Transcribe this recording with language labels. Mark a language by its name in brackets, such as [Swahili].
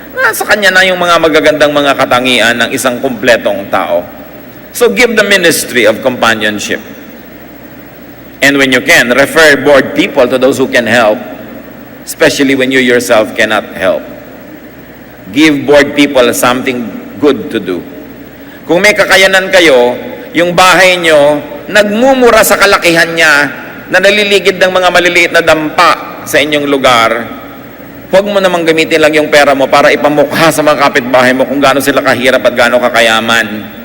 [Filipino] Sa kanya na yung mga magagandang mga katangian ng isang kumpletong tao. [English] So give the ministry of companionship. And when you can, refer bored people to those who can help, especially when you yourself cannot help. Give bored people something good to do. [Filipino] Kung may kakayanan kayo, yung bahay nyo, nagmumura sa kalakihan niya, na naliligid ng mga maliliit na dampa sa inyong lugar, huwag mo namang gamitin lang yung pera mo para ipamukha sa mga kapitbahay mo kung gaano sila kahirap at gaano kakayaman.